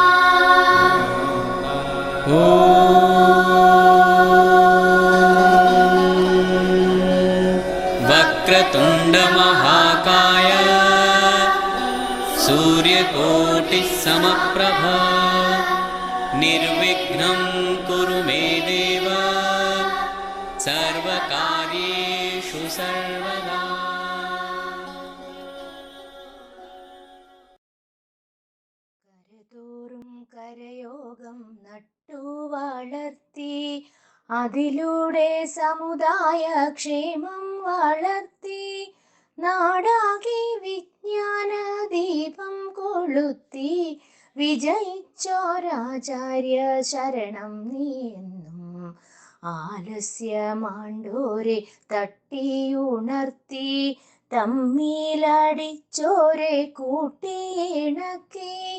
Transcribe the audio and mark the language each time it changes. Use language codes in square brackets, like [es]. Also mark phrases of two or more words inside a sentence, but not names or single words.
[sa] वक्रतुण्डमहाकाय सूर्यकोटिसमप्रभ निर्विघ्नं कुरु मे देव सर्वकार्येषु सर्वदा। [ml] കരതോറും കരയോഗം നട്ടു വളർത്തി അതിലൂടെ സമുദായ ക്ഷേമം വളർത്തി നാടാകെ വിജ്ഞാന ദീപം കൊളുത്തി വിജയിച്ചോരാചാര്യ ശരണം നീയെന്നും ആലസ്യമാണ്ടോരെ തട്ടിയുണർത്തി തമ്മിലടിച്ചോരെ കൂട്ടിയിണക്കി